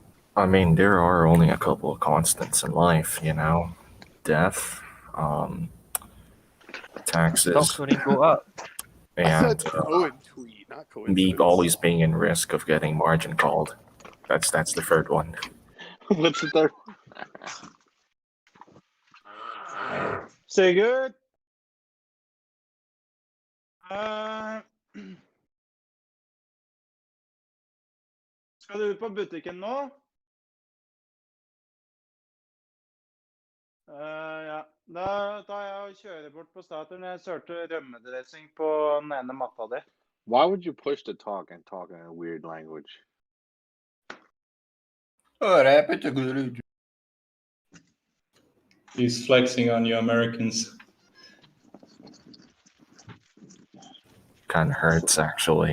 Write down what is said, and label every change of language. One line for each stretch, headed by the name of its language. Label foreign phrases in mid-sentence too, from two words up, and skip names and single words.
English: I mean, there are only a couple of constants in life, you know, death, taxes, Stocks wouldn't go up. and Cohen tweet, not me coincidence. always being in risk of getting margin called. That's the third one. What's the third one? Say good.
Norwegian: Skal du ut på butikken nå? Ja. Da tar jeg og kjører bort på Statoil. Jeg sølte rømmedressing på den ene matta di.
English: Why would you push to talk and talk in a weird language? He's flexing on you Americans. Kind of hurts, actually.